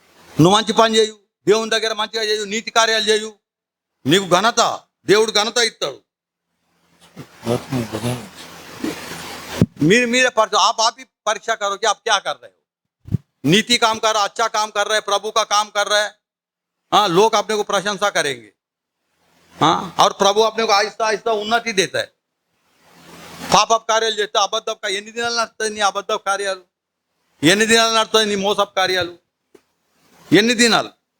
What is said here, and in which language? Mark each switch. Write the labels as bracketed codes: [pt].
[te] నువ్వు మంచి పని చేయు, దేవుని దగ్గర మంచిగా చేయు, నీతి కార్యాలు చేయు, నీకు ఘనత, దేవుడు ఘనత ఇస్తాడు. [hi] मेरे आप ही परीक्षा करो कि आप क्या कर रहे हो. नीति काम कर रहा, अच्छा काम कर रहे, प्रभु का काम कर रहे, लोग अपने को प्रशंसा करेंगे. और प्रभु अपने को आहिस्ता आहिस्ता उन्नति देता है. [te] పాప కార్యాలు చేస్తే అబద్ధ ఎన్ని దినాలు నడుస్తుంది నీ అబద్ధ కార్యాలు, ఎన్ని దినాలు నడుస్తుంది నీ మోసపు కార్యాలు, ఎన్ని దినాలు?